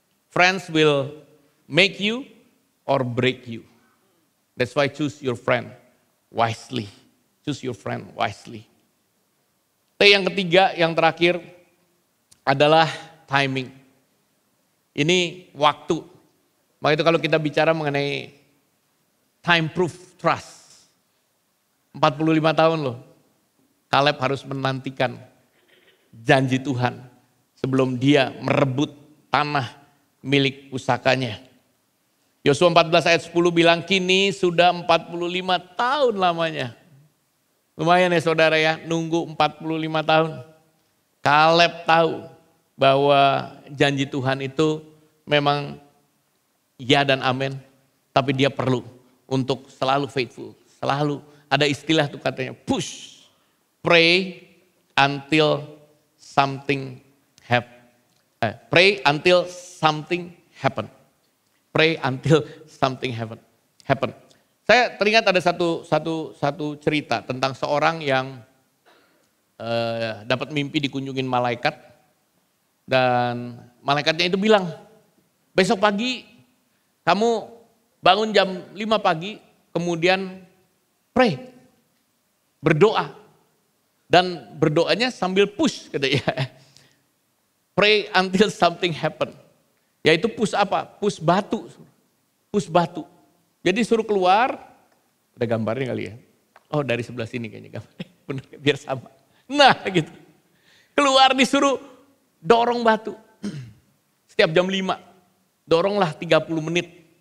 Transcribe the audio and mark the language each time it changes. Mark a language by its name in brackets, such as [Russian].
[English] Friends will make you or break you. That's why choose your friend wisely. Choose your friend wisely. [Indonesian] T yang ketiga, yang terakhir adalah timing. Ini waktu. Maka itu kalau kita bicara mengenai time proof trust. 45 tahun loh. Kaleb harus menantikan janji Tuhan sebelum dia merebut tanah milik pusakanya. Yosua 14 ayat 10 bilang kini sudah 45 tahun lamanya. Lumayan ya saudara ya, nunggu 45 tahun. Kaleb tahu bahwa janji Tuhan itu memang ya dan amin. Tapi dia perlu untuk selalu faithful. Selalu ada istilah tuh katanya [English] push, pray until something happen. Pray until something happen. Pray until something happen. [Indonesian] Saya teringat ada satu cerita tentang seorang yang dapat mimpi dikunjungin malaikat dan malaikatnya itu bilang, besok pagi kamu bangun jam 5 pagi, kemudian pray, berdoa. Dan berdoanya sambil push katanya. [English] Pray until something happen. [Indonesian] Yaitu push apa? Push batu. Push batu. Jadi suruh keluar, ada gambarnya kali ya. Oh dari sebelah sini kayaknya gambarnya. Benar biar sama. Nah gitu. Keluar disuruh dorong batu. Setiap jam 5. Doronglah 30 menit.